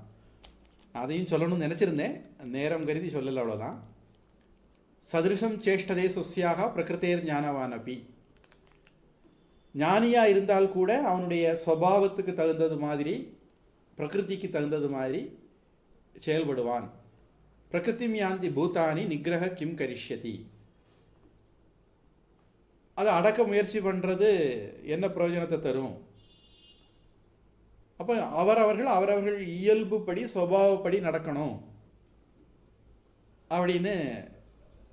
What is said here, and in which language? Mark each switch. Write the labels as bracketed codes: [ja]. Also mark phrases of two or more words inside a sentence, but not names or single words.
[ta] அதையும் சொல்லணும்னு நினச்சிருந்தேன், நேரம் கருதி சொல்லலை, அவ்வளோதான். [sa] सदृशं चेष्टते स्वस्याः प्रकृतेः ज्ञानवानपि. [ta] ஞானியாக இருந்தால் கூட அவனுடைய சுபாவத்துக்கு தகுந்தது மாதிரி, பிரகிருதிக்கு தகுந்தது மாதிரி செயல்படுவான். [sa] प्रकृतिं यान्ति भूतानि निग्रहः किं करिष्यति. [ta] அதை அடக்க முயற்சி பண்ணுறது என்ன பிரயோஜனத்தை தரும்? அப்போ அவரவர்கள் இயல்புப்படி சுபாவப்படி நடக்கணும் அப்படின்னு பகவான் சொல்கிறார்.